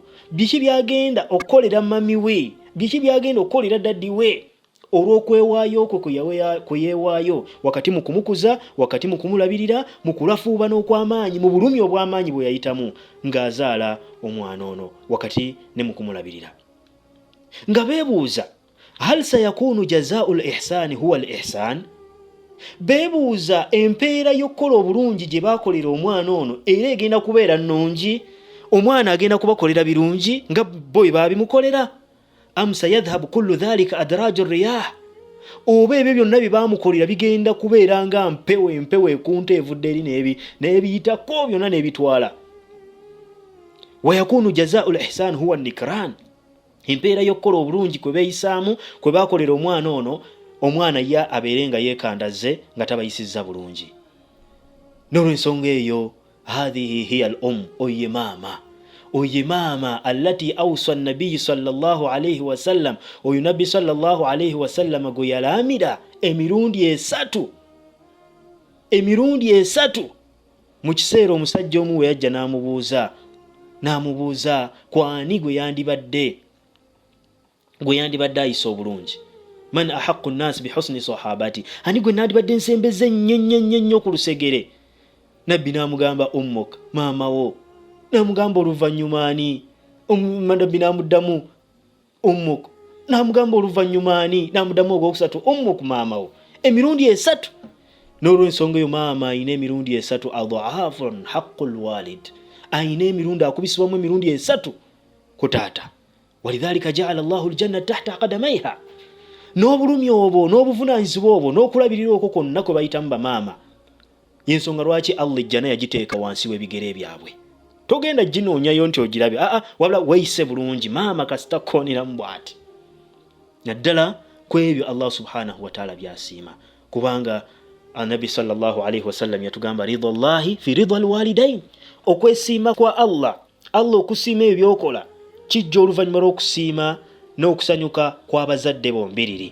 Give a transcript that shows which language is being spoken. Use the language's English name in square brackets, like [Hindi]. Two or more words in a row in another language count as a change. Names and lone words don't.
[Ganda] Biki byagenda okukolera mami we? Biki byagenda okukolera daddi we olw'okwewaayo okwo kwe yeewaayo wakati mu kumukuza, wakati mu kumulabirira, mu kulafuuba n'okw'amaanyi, mu bulumi obw'amaanyi bwe yayitamu ng'azaala omwana ono, wakati ne mu kumulabirira. Nga beebuuza, [Arabic] هل سيكون جزاء الإحسان هو الإحسان? [Ganda] Beebuuza, empeera y'okukola obulungi gye baakolera omwana ono era egenda kubeera nnungi? Omwana agenda kubakolera birungi nga bo bwe baabimukolera? [Arabic] أم سيذهب كل ذلك أدراج الرياح, [Ganda] oba ebyo byonna bye baamukolera bigenda kubeera nga empewo ekunta evudde eri n'ebiyitako byonna n'ebitwala? [Arabic] و يكون جزاء الإحسان هو النكران, [Ganda] empeera y'okukola obulungi kwe beeyisaamu, kwe baakolera omwana ono, omwana ya abeere nga yeekandaze nga tabayisizza bulungi. N'olw'ensonga eyo, [Arabic] هذه هي الأم, [Ganda] oye maama [Arabic] التي أوصى النبي صلى الله عليه وسلم, [Ganda] oyo nabbi [Arabic] صلى الله عليه وسلم [Ganda] gwe yalaamira emirundi esatu mu kiseera omusajja omu we yajja n'amubuuza kwani gwe yandibadde ayisa obulungi. [Arabic] من أحق الناس بحسن صحابتي, [Ganda] ani gwe nandibadde nsembeze nnyo ku lusegere? Nabbi n'amugamba ummuk, maama wo. N'amugamba oluvannyuma ani? Nabbi n'amuddamu ummuk. N'amugamba oluvannyuma ani? N'amuddamu ogwokusatu ummuk, maama wo. Emirundi esatu. N'olw'ensonga eyo maama ayina emirundi esatu, [Arabic] أضعاف حق الوالد, [Ganda] ayina emirundi akubisibwamu emirundi esatu ku taata. [Arabic] و لذلك جعل الله الجنة تحت قدميها. [Ganda] N'obulumi obwo n'obuvunaanyizibwa obwo n'okulabirira okwo kwonna kwe bayitamu bamaama, y'ensonga lwaki Allah ejjana yagiteeka wansi w'ebigere byabwe. Togenda ginoonyayo nti ogirabe, wabula weeyise bulungi, maama kasita kkooneramu bw'ati. Naddala ku ebyo Allah [Arabic] سبحانه و تعالى [Ganda] byasiima, kubanga Anabi [Arabic] صلى الله عليه وسلم [Ganda] yatugamba [Arabic] رضا الله في رضا الوالدين, [Ganda] okwesiima kwa Allah okusiima ebyokola kijja oluvannyuma lw'okusiima n'okusanyuka kw'abazadde bombiriri.